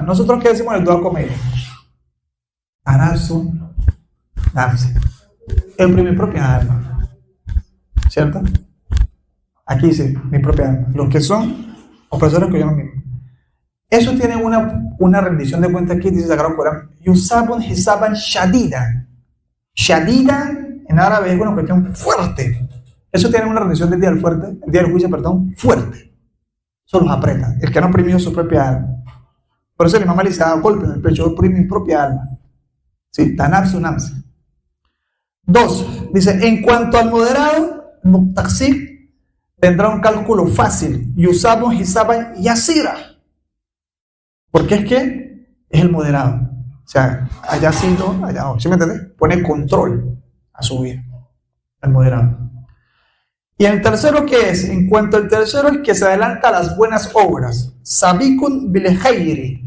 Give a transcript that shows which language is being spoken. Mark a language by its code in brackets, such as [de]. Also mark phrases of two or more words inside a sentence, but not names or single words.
[es] Nosotros qué decimos en el Dua Comedia, [ar] Anasu nafsi, [es] oprime mi propia alma, ¿cierto? Aquí dice mi propia alma, los que son opresores que yo no mismo. Eso tiene una rendición de cuentas aquí, dice Sagrado Corán, [ar] Yusabun hisaban shadida. [es] Shadida en árabe es una cuestión fuerte. Eso tiene una rendición del día del juicio, fuerte. Eso los aprieta. El que no oprimió su propia alma. Por eso el imam Ali se da golpe en el pecho, oprime mi propia alma. [ar] Sí, tanafsu nafsi. [es] 2, dice, en cuanto al moderado, muqtasid, tendrá un cálculo fácil. [ar] Yusabun hisaban yasira. [es] Porque es que es el moderado. O sea, allá sí no, allá no. ¿Sí me entiendes? Pone control a su vida. El moderado. Y el tercero, ¿qué es? En cuanto al tercero, es que se adelanta a las buenas obras. [ar] Sabikun bilhayri.